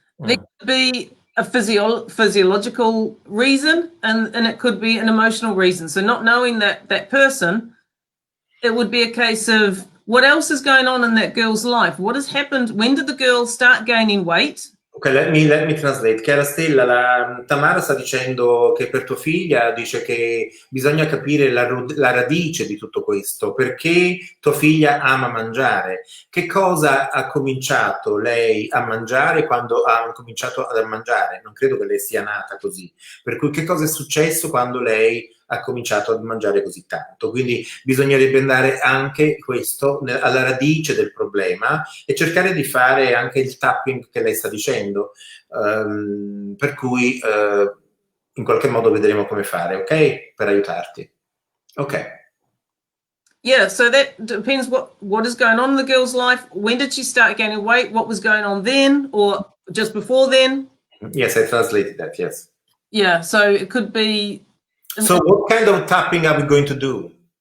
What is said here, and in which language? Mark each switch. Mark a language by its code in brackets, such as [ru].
[en] There could be a physiological reason, and it could be an emotional reason. So not knowing that person, it would be a case of what else is going on in that girl's life? What has happened? When did the girl start gaining weight? Ok, let me translate. [it] Chiara Stella, la Tamara sta dicendo che per tua figlia dice che bisogna capire la radice di tutto questo, perché tua figlia ama mangiare. Che cosa ha cominciato lei a mangiare quando ha cominciato a mangiare? Non credo che lei sia nata così. Per cui che cosa è successo quando lei ha cominciato a mangiare così tanto? Quindi bisognerebbe andare anche questo alla radice del problema e cercare di fare anche il tapping che lei sta dicendo. Per cui in qualche modo vedremo come fare, ok? Per aiutarti. Ok. [en] Yeah, so that depends what is going on in the girl's life. When did she start gaining weight? What was going on then, or just before then? Yes, I translated that, yes. Yeah, so it could be. So what kind of tapping are we going to do?